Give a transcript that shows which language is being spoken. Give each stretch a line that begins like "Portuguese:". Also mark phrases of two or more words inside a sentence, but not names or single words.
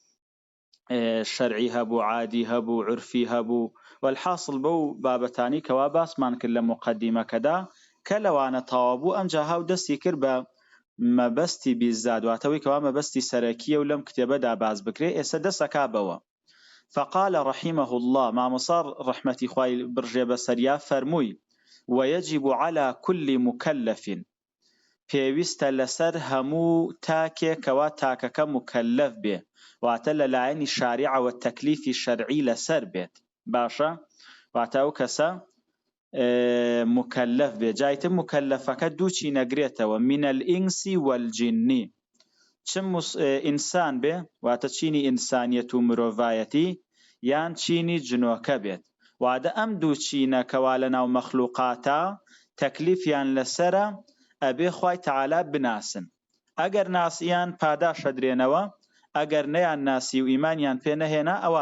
Central Kurdish: شەرعی هەبوو عادی هەبوو عرفی هەبوو والحاصل بەو بابەتانی کەوا باسمان کرد لە مقدمەکەدا کە لەوانە تەواو بوو ئەمجا هاو دەستی کرد بە مەبەستی بیزاد واتەوەی کەوا مەبەستی سەرەکیە و لەم کتێبەدا باز بکرێ ئێستا دەسەکا بەوە
Arabic: فقال رحمه الله
Central Kurdish: مامۆسا ڕەحمەتی خوای بڕژێ بەسەریا فەرمووی
Arabic: ويجب على كل مكلف
Central Kurdish: پێویستە لەسەر هەموو تاکێکەوە تاکەکە مکەلەف بێ واتە لەلایەنی شاریعەوە تەکلیفی شەرعی لەسەر بێت باشە واتە ئەو کەسە مکەلەف بێ جایتر مکەلەفەکە دووچی نەگرێتەوە
Arabic: من الئینس والجن
Central Kurdish: چم ئینسان بێ واتە چینی ئینسانیەت و مرۆڤایەتی یان چینی جنۆکە بێت وادە ئەم دوو چینەکەوا لەناو مەخلوقاتە تەکلیفیان لەسرە ئەبێ خوای تەعالی بناسن ئەگەر ناسییان پاداش ئەدرێنەوە ئەگەر نەیان ناسی و ئیمانیان پێ نەهێنا ئەوا